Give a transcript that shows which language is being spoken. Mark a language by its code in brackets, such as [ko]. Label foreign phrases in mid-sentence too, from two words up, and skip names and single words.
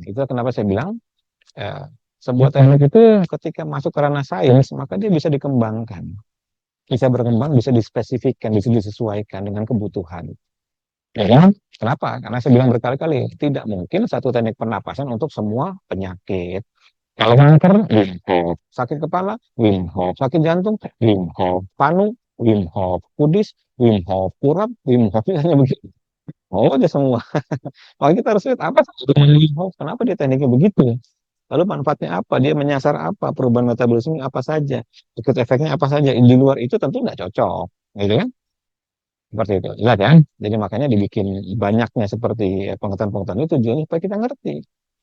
[id] Itu kenapa saya bilang, ya, sebuah teknik itu ketika masuk ke ranah sains, maka dia bisa dikembangkan. Bisa berkembang, bisa dispesifikkan, bisa disesuaikan dengan kebutuhan. Ya kan? Kenapa? Karena saya bilang berkali-kali, tidak mungkin satu teknik pernapasan untuk semua penyakit. Kalau kanker, Wim Hof. Sakit kepala, Wim Hof. Sakit jantung, Wim Hof. Panu, Wim Hof. Kudis, Wim Hof. Kurap, Wim Hof. Hanya begitu. Oh, aja semua. Kalau kita harus lihat apa sebetulnya Wim Hof, kenapa dia tekniknya begitu? Lalu manfaatnya apa? Dia menyasar apa? Perubahan metabolisme apa saja? Ikut efeknya apa saja? Di luar itu tentu nggak cocok, gitu kan? Seperti itu. Jelas kan? Jadi makanya dibikin banyaknya seperti pengetahuan-pengetahuan itu tujuannya supaya kita ngerti.